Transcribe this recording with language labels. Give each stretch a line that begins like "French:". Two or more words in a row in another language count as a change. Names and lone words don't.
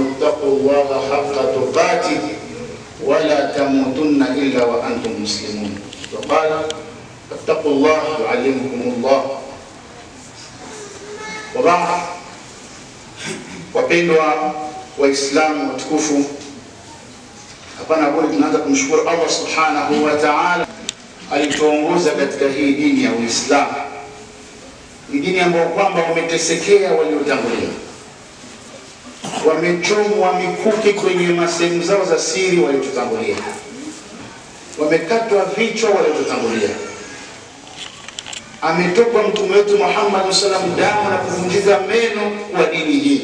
Arabic: واتقوا الله حق تقاته ولا تموتن إلا وأنتم مسلمون. وقال فاتقوا الله يعلمكم الله. وبعد,
Swahili: wapendwa Waislamu watukufu, hapana budi tunaanza kumshukuru Allah
Arabic: سبحانه وتعالى
Swahili: alituongoza katika hii dini ya Uislamu. Ni dini ambayo kwamba wametesekea waliotangulia, wamechomwa mikuki kwenye masehemu zao za siri waliotutangulia, wamekatwa vichwa waliotutangulia, ametoka mtume wetu Muhammad
Arabic: صلى الله عليه وسلم
Swahili: damu na kuvunjika meno kwa dini hii.